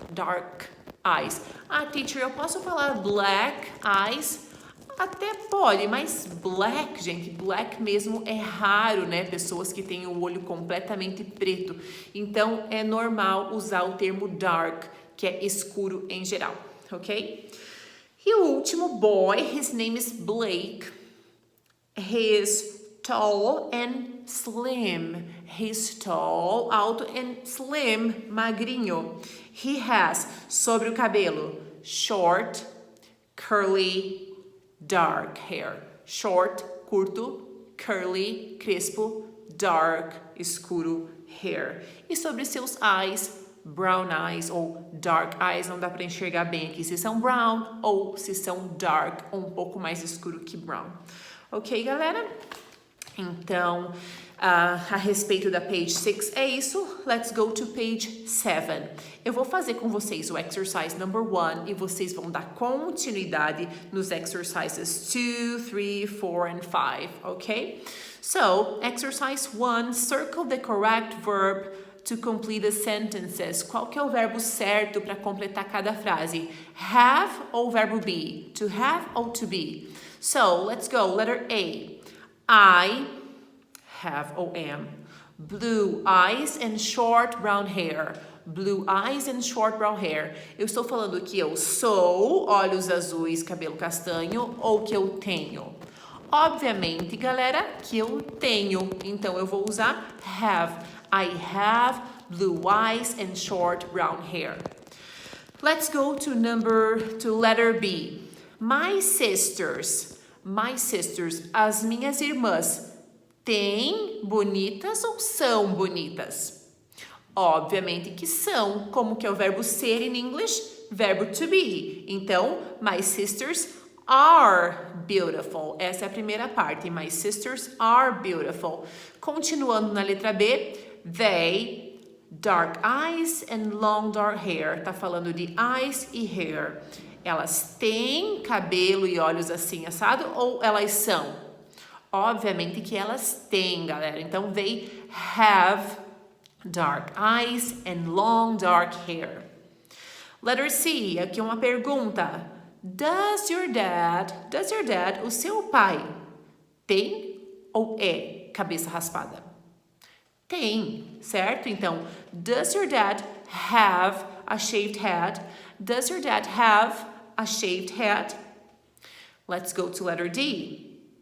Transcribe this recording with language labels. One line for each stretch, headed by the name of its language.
English: Dark eyes. Ah, teacher,
Portuguese: eu posso falar
English: black eyes?
Portuguese: Até pode, mas black, gente, black mesmo é raro, né? Pessoas que têm o olho completamente preto. Então, é normal usar o termo dark, que é escuro em geral, ok? E o último
English: boy, his name is Blake. He is tall and slim. He's tall, alto and slim, magrinho. He has,
Portuguese: sobre o cabelo,
English: short, curly, dark hair. Short, curto, curly, crespo, dark, escuro, hair.
Portuguese: E sobre seus eyes,
English: brown eyes
Portuguese: ou
English: dark eyes,
Portuguese: não dá para enxergar bem aqui se são brown ou se são dark, ou um pouco mais escuro que brown. Ok, galera? Então, a respeito da page 6 é isso.
English: Let's go to page 7.
Portuguese: Eu vou fazer com vocês o exercise number 1 e vocês vão dar continuidade nos exercises 2, 3, 4 and 5, ok?
English: So, exercise 1, circle the correct verb to complete the sentences.
Portuguese: Qual que é o verbo certo para completar cada frase?
English: Have ou verbo be? To have ou to be? So, let's go. Letter A. I have ou am blue eyes and short brown hair. Blue eyes and short brown hair.
Portuguese: Eu estou falando que eu sou, olhos azuis, cabelo castanho, ou que eu tenho? Obviamente, galera, que eu tenho. Então, eu vou usar have.
English: I have blue eyes and short brown hair. Let's go to letter B. My sisters,
Portuguese: as minhas irmãs, têm bonitas ou são bonitas? Obviamente que são. Como que é o verbo ser em English? Verbo to be. Então,
English: my sisters are beautiful.
Portuguese: Essa é a primeira parte.
English: My sisters are beautiful.
Portuguese: Continuando na letra B,
English: they, dark eyes and long dark hair.
Portuguese: Tá falando de eyes e hair. Elas têm cabelo e olhos assim assado ou elas são? Obviamente que elas têm, galera.
English: Então, they have dark eyes and long dark hair. Letter C,
Portuguese: aqui uma pergunta.
English: Does your dad,
Portuguese: o seu pai, tem ou é cabeça raspada? Tem, certo?
English: Então, does your dad have a shaved head? Does your dad have a shaved head? Let's go to letter D.